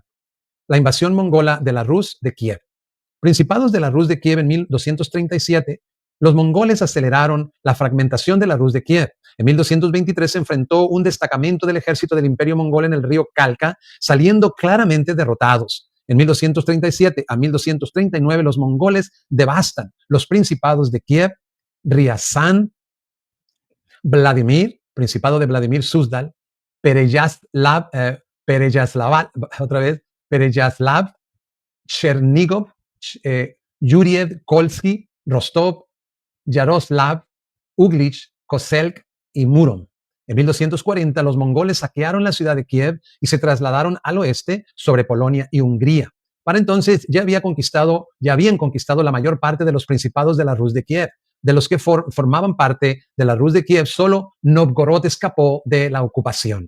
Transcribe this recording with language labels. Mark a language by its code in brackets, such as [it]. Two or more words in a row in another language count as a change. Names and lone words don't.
[es] La invasión mongola de la Rus de Kiev. Principados de la Rus de Kiev en 1237, los mongoles aceleraron la fragmentación de la Rus de Kiev. En 1223 se enfrentó un destacamento del ejército del Imperio Mongol en el río Kalka, saliendo claramente derrotados. En 1237 a 1239 los mongoles devastan los principados de Kiev, Ryazan, Vladimir, Principado de Vladimir Suzdal, Pereyaslav, Chernigov, Yuriev, Kolsky, Rostov, Yaroslav, Uglich, Koselk y Murom. En 1240 los mongoles saquearon la ciudad de Kiev y se trasladaron al oeste sobre Polonia y Hungría. Para entonces ya habían conquistado la mayor parte de los principados de la Rus de Kiev. De los que formaban parte de la Rus de Kiev, solo Novgorod escapó de la ocupación.